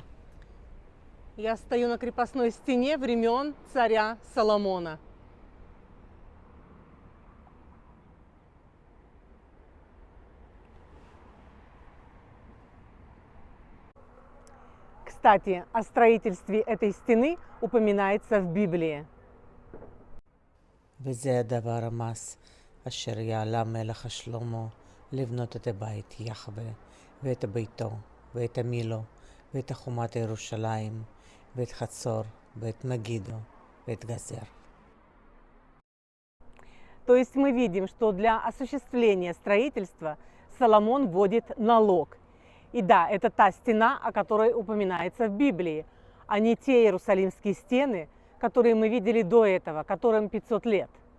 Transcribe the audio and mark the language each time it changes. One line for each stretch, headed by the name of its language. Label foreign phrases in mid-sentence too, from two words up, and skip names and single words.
Russian: Я стою на крепостной стене времен царя Соломона. Кстати, о строительстве этой стены упоминается в Библии.
Hebrew: וזה הדבר המס אשר יעלה מלך שלמה לבנות את הבית יחווה ואת ביתו ואת מילו ואת חומת ירושלים ואת חצור ואת מגידו ואת גזר.
Russian: То есть мы видим, что для осуществления строительства Соломон вводит налог. И да, это та стена, о которой упоминается в Библии, а не те иерусалимские стены, которые мы видели до этого, которым 500 лет.